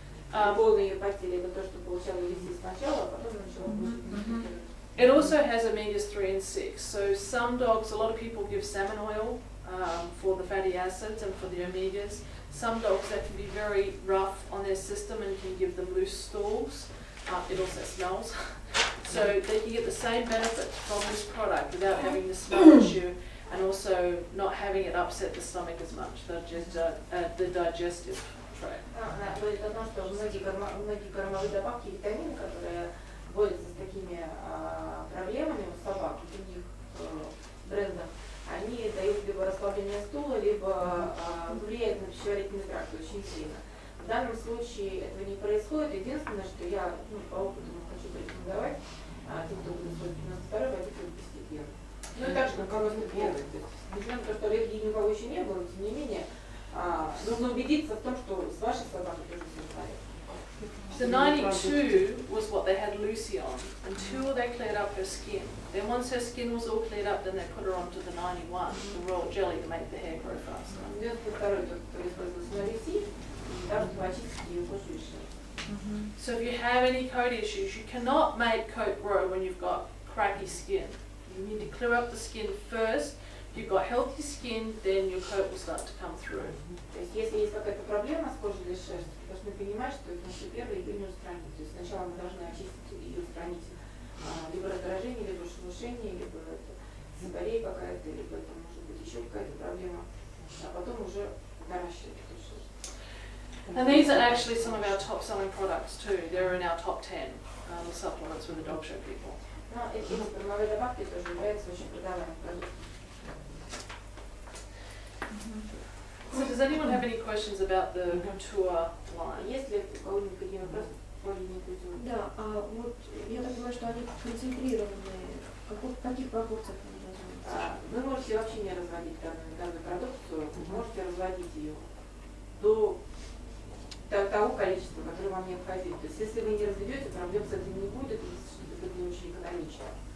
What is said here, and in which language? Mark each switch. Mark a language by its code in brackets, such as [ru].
[ru] Полная ее потеря это то, что получала вести сначала, а потом начала кушать. [en] It also has omegas-3 and 6. So some dogs, a lot of people give salmon oil for the fatty acids and for the omegas. Some dogs that can be very rough on their system and can give them loose stools. It also smells. So they can get the same benefit from this product without having the smell issue and also not having it upset the stomach as much, the digestive tract. [ru] Говорит о том, что многие кормовые добавки, витамины, которые борются с такими проблемами у собак, у других брендов, они дают либо расслабление стула, либо влияют на пищеварительный тракт очень сильно. В данном случае этого не происходит. Единственное, что я по опыту хочу порекомендовать, тем, кто будет использовать 92-й, водитель постепенно. Ну и также на 91-й. Несмотря на то, что аллергии ни у кого еще не было, тем не менее, нужно убедиться в том, что с вашей собакой тоже все в порядке. [en] The 92 was what they had Lucy on until they cleared up her skin. Then once her skin was all cleared up, then they put her onto the 91, the royal jelly to make the hair grow faster. [ru] 92-й тот, кто использовался на Люси, там очистить ее кожу и шерсть. [en] So if you have any coat issues, you cannot make coat grow when you've got crappy skin. You need to clear up the skin first. If you've got healthy skin, then your coat will start to come through. [ru] То есть если есть какая-то проблема с кожей или шерстью, вы должны понимать, что это наша первая ее не устранить. То есть сначала мы должны очистить и устранить либо раздражение, либо шелушение, либо это сиборея какая-то, либо это может быть еще какая-то проблема, а потом уже наращивать эту шерсть. [en] And these are actually some of our top selling products too. They're in our top 10 supplements with the dog show people. [ru] Но эти кормовые добавки тоже являются очень продаваемым продуктом. [en] So does anyone have any questions about the Kutюр line? [ru] Есть ли у кого-нибудь какие вопросы по линии Кутюр? Да, а вот я так понимаю, что они концентрированные. В каких пропорциях они разводятся? Вы можете вообще не разводить данную продукцию, можете разводить ее до того количества, которое вам необходимо. То есть если вы не разведете, проблем с этим не будет, это не очень экономично.